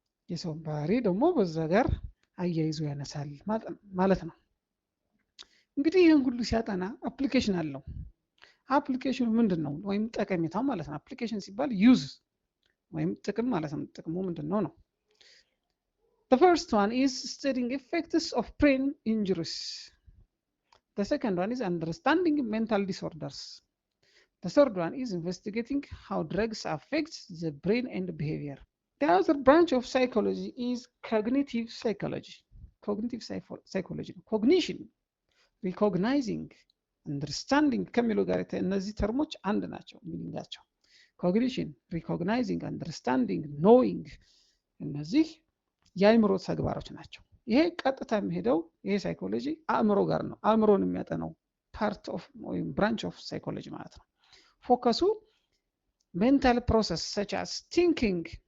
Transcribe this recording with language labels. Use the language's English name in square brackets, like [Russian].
[Amharic] የሰው ባህሪ ደግሞ በዛ ጋር አያይዞ ያነሳል ማለት ነው። እንግዲህ ይህን ሁሉ ሲያጠና አፕሊኬሽን አለው። አፕሊኬሽኑ ምንድነው ወይም ጠቀሜታው ማለት ነው። አፕሊኬሽን ሲባል ዩዝ ወይም ጥቅም ማለት ነው። ጥቅሙ ምንድነው ነው? [English] The first one is studying effects of brain injuries. The second one is understanding mental disorders. The third one is investigating how drugs affect the brain and behavior. The other branch of psychology is cognitive psychology. Cognitive psychology. Cognition, recognizing, understanding [Amharic] ከሚለው ጋር እነዚህ ተርሞች አንድ ናቸው ሚኒንጋቸው። ኮግኒሽን፣ ሪኮግናይዚንግ፣ አንደርስታንዲንግ፣ ኖዊንግ እነዚህ የአእምሮ ተግባሮች ናቸው። ይሄ ቀጥታ የሚሄደው ይሄ ሳይኮሎጂ አእምሮ ጋር ነው። አእምሮን የሚያጠናው ፓርት ኦፍ ወይም ብራንች ኦፍ ሳይኮሎጂ ማለት ነው። ፎከሱ ሜንታል ፕሮሰስ [English] such as thinking